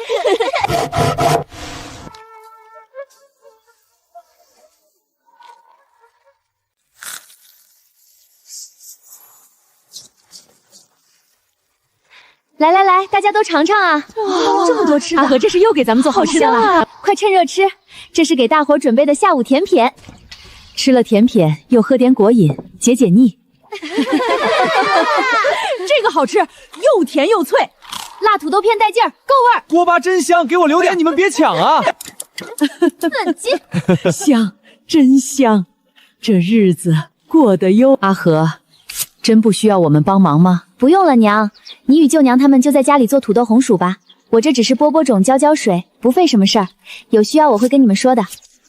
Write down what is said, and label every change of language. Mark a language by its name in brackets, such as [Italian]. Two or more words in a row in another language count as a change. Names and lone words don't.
[Chinese] 来来来，大家都嘗嘗啊！哇，這麼多吃的！阿和這是又給咱們做好吃的了，啊！快趁熱吃，這是給大夥準備的下午甜品。吃了甜品又喝點果飲，解解膩。這個好吃，又甜又脆，辣土豆片帶勁兒，夠味兒。鍋巴真香，給我留點，你們別搶啊！嫩雞，香，真香，這日子過得優。阿和，真不需要我們幫忙嗎？不用了，娘，你與舅娘他們就在家裡做土豆紅薯吧。我這只是播播種、澆澆水，不費什麼事兒。有需要我會跟你們說的。